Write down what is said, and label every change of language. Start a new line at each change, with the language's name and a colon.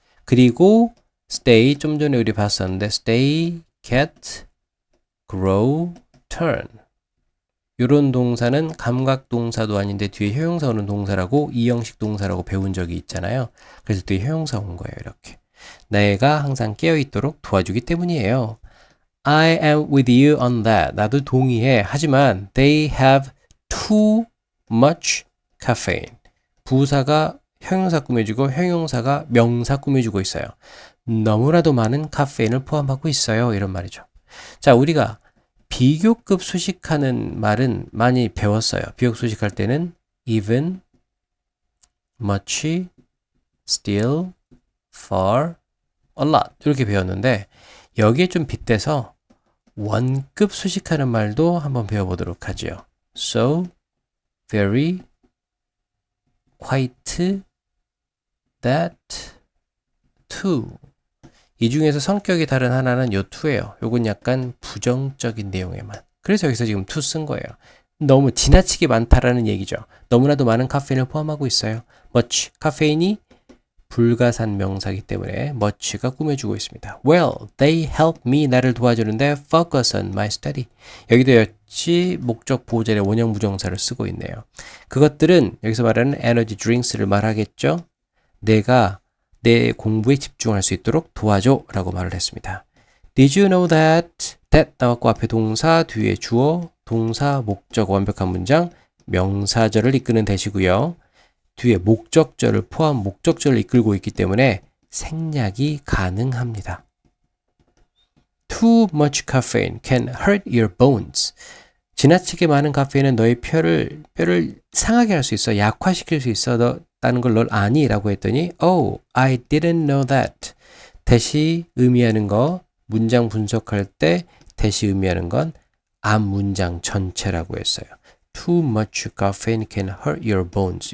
Korean: 그리고 stay 좀 전에 우리 봤었는데 stay, get, grow, turn 이런 동사는 감각동사도 아닌데 뒤에 효용사 오는 동사라고 이형식 동사라고 배운 적이 있잖아요. 그래서 뒤에 효용사 온 거예요. 이렇게 내가 항상 깨어있도록 도와주기 때문이에요.
English: I am with you on that.
Korean: 나도 동의해.
English: 하지만 they have too much caffeine.
Korean: 부사가 형용사 꾸며주고 형용사가 명사 꾸며주고 있어요. 너무나도 많은 카페인을 포함하고 있어요. 이런 말이죠. 자, 우리가 비교급 수식하는 말은 많이 배웠어요. 비교급 수식할 때는 even, much, still, far, a lot 이렇게 배웠는데 여기에 좀 빗대서 원급 수식하는 말도 한번 배워보도록 하죠.
English: So, very, quite, that, too.
Korean: 이 중에서 성격이 다른 하나는 요 to예요. 요건 약간 부정적인 내용에만. 그래서 여기서 지금 to 쓴 거예요. 너무 지나치게 많다라는 얘기죠. 너무나도 많은 카페인을 포함하고 있어요. much, 카페인이 불가산 명사이기 때문에 much가 꾸며주고 있습니다.
English: Well, they help me.
Korean: 나를 도와주는데
English: focus on my study.
Korean: 여기도 역시 목적 보호자의 원형 부정사를 쓰고 있네요. 그것들은 여기서 말하는 energy drinks를 말하겠죠. 내가 내 공부에 집중할 수 있도록 도와줘 라고 말을 했습니다.
English: Did you know that?
Korean: that 나왔고 앞에 동사, 뒤에 주어, 동사, 목적 완벽한 문장, 명사절을 이끄는 대시고요. 뒤에 목적절을 포함 목적절을 이끌고 있기 때문에 생략이 가능합니다.
English: Too much caffeine can hurt your bones.
Korean: 지나치게 많은 카페인은 너의 뼈를 상하게 할 수 있어. 약화시킬 수 있어. 다는 걸 널 아니? 라고 했더니
English: Oh, I didn't know that.
Korean: 대시 의미하는 거 문장 분석할 때 대시 의미하는 건 앞 문장 전체라고 했어요.
English: Too much caffeine can hurt your bones.